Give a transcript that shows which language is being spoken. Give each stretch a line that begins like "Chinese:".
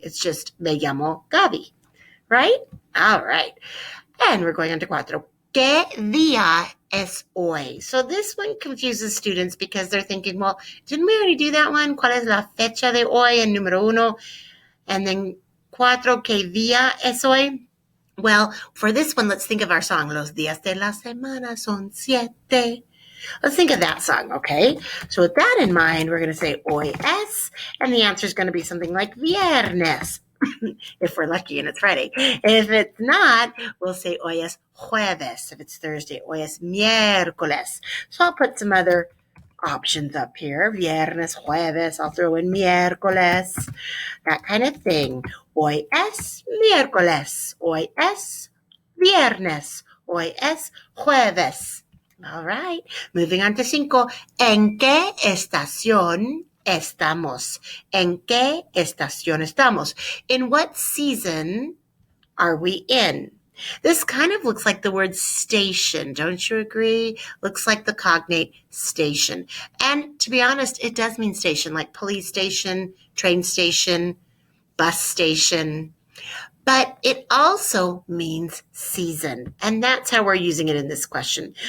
English: It's just
Spanish: me llamo Gaby.
English: Right? All right. And we're going on to 4.
Spanish: ¿Qué día es hoy?
English: So this one confuses students because they're thinking, well, didn't we already do that one?
Spanish: ¿Cuál es la fecha de hoy?
English: And
Spanish: número 1.
English: And then 4,
Spanish: ¿qué día es hoy?
English: Well, for this one, let's think of our song.
Spanish: Los días de la semana son 7.
English: Let's think of that song, okay? So with that in mind, we're going to say
Spanish: hoy es,
English: and the answer is going to be something like viernes, if we're lucky and it's Friday. If it's not, we'll say
Spanish: hoy es jueves,
English: if it's Thursday.
Spanish: Hoy es miércoles.
English: So I'll put some other options up here.
Spanish: Viernes, jueves,
English: I'll throw in miércoles, that kind of thing.
Spanish: Hoy es miércoles. Hoy es viernes. Hoy es jueves.
English: All right, moving on to 5.
Spanish: ¿En qué estación estamos? ¿En qué estación estamos?
English: In what season are we in? This kind of looks like the word station, don't you agree? Looks like the cognate station. And to be honest, it does mean station, like police station, train station, bus station. But it also means season, and that's how we're using it in this question.